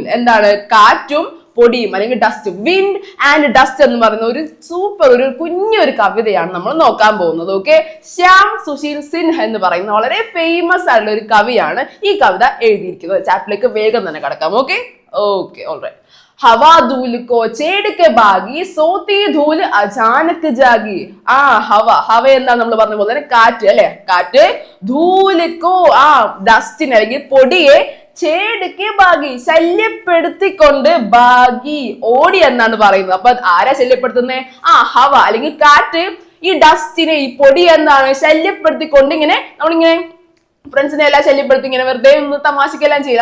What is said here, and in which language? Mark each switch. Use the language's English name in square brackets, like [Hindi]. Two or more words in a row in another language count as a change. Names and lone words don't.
[Malayalam] എന്താണ്? കാറ്റും പൊടിയും അല്ലെങ്കിൽ ഡസ്റ്റ്. [English] wind and dust [Malayalam] എന്ന് പറയുന്ന ഒരു സൂപ്പർ ഒരു കുഞ്ഞൊരു കവിതയാണ് നമ്മൾ നോക്കാൻ പോകുന്നത്. ഓക്കെ, ശ്യാം സുശീൽ സിൻഹ എന്ന് പറയുന്ന വളരെ ഫേമസ് ആയിട്ടുള്ള ഒരു കവിയാണ് ഈ കവിത എഴുതിയിരിക്കുന്നത്. ചാപ്റ്ററിലേക്ക് വേഗം തന്നെ കടക്കാം. [English] okay okay alright. [Hindi] हवा धूल को छेड़ के भागी सोती धूल अचानक जागी. [Malayalam] ഹവ എന്താ നമ്മൾ പറഞ്ഞ പോലെ തന്നെ കാറ്റ് അല്ലെ, കാറ്റ്. ധൂലിക്കോ ഡസ്റ്റിനെ അല്ലെങ്കിൽ പൊടിയെ [Hindi] छेड़ के भागी [Malayalam] ശല്യപ്പെടുത്തിക്കൊണ്ട് ഭാഗി ഓടി എന്നാണ് പറയുന്നത്. അപ്പൊ ആരാ ശല്യപ്പെടുത്തുന്നത്? ഹവ അല്ലെങ്കിൽ കാറ്റ് ഈ ഡസ്റ്റിനെ ഈ പൊടി എന്താണ് ശല്യപ്പെടുത്തിക്കൊണ്ട് ഇങ്ങനെ നമ്മളിങ്ങനെ ഫ്രണ്ട്സിനെ എല്ലാം ശല്യപ്പെടുത്തി ഇങ്ങനെ വെറുതെ ഒന്ന് തമാശക്കെല്ലാം ചെയ്ത്.